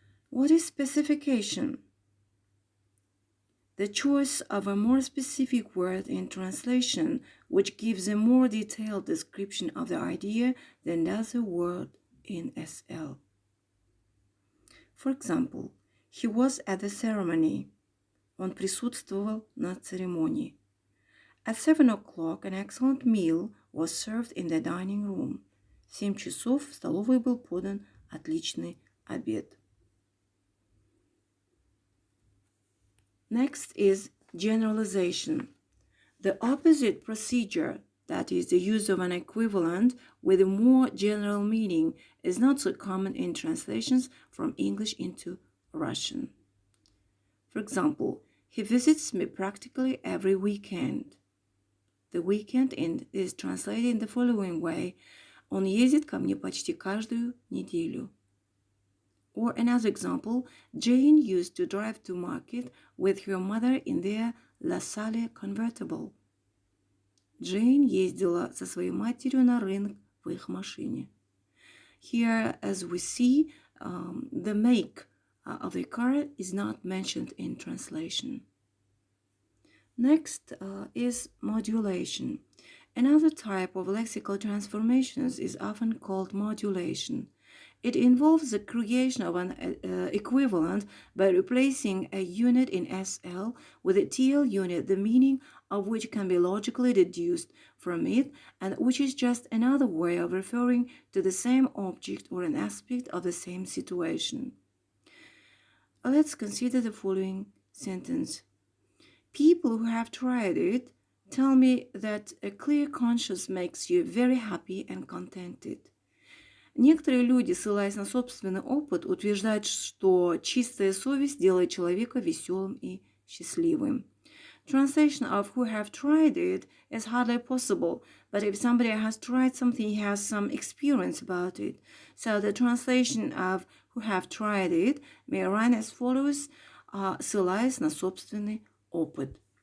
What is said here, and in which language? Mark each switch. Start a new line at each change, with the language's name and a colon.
English: What is specification? The choice of a more specific word in translation, which gives a more detailed description of the idea than does a word in SL. For example, he was at the ceremony.
Russian: Он присутствовал на церемонии.
English: At 7 o'clock, an excellent meal was served in the dining room.
Russian: В 7 часов в столовой был подан отличный обед.
English: Next is generalization. The opposite procedure, that is, the use of an equivalent with a more general meaning, is not so common in translations from English into Russian. For example, he visits me practically every weekend. The weekend is translated in the following way:
Russian: Он ездит ко мне почти каждую неделю.
English: Or another example, Jane used to drive to market with her mother in their La Salle convertible.
Russian: Jane ездила со своей матерью на рынок в их машине.
English: Here, as we see, the make of the car is not mentioned in translation. Next is modulation. Another type of lexical transformations is often called modulation. It involves the creation of an equivalent by replacing a unit in SL with a TL unit, the meaning of which can be logically deduced from it, and which is just another way of referring to the same object or an aspect of the same situation. Let's consider the following sentence. People who have tried it tell me that a clear conscience makes you very happy and contented.
Russian: Некоторые люди, ссылаясь на собственный опыт, утверждают, что чистая совесть делает человека веселым и счастливым.
English: Translation of who have tried it is hardly possible, but if somebody has tried something, he has some experience about it. So the translation of who have tried it may run as follows,
Russian: ссылаясь на собственный опыт.